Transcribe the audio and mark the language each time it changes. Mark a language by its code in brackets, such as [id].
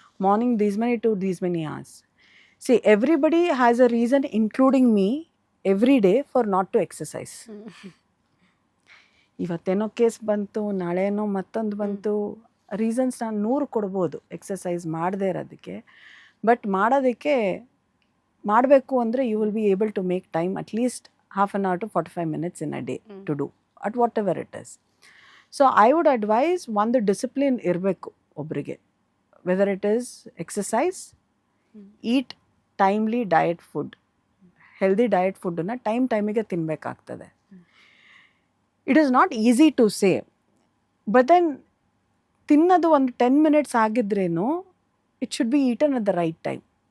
[en] Morning these many to these many hours. Everybody has a reason, including me, every day for not to exercise. [kn] ಇವತ್ತೇನೋ case ಬಂತು, ನಾಳೆನೋ ಮತ್ತೊಂದು ಬಂತು, reasons ನಾನು 100 ಕೊಡ್ಬೋದು exercise ಮಾಡದೇ ಇರೋದಕ್ಕೆ. [en] but [kn] ಮಾಡೋದಕ್ಕೆ ಮಾಡಬೇಕು ಅಂದರೆ [en] You will be able to make time at least half an hour to 45 minutes in a day to do at whatever it is. So I would advise [kn] ಒಂದು ಡಿಸಿಪ್ಲಿನ್ ಇರಬೇಕು ಒಬ್ಬರಿಗೆ, [en] Whether it is exercise, eat timely diet food. [kn] Healthy diet ಫುಡ್ಡನ್ನು ಟೈಮಿಗೆ ತಿನ್ನಬೇಕಾಗ್ತದೆ. [en] it is not easy to say, but then [kn] ತಿನ್ನೋದು ಒಂದು 10 minutes ಆಗಿದ್ರೇನು [en] It should be eaten at the right time.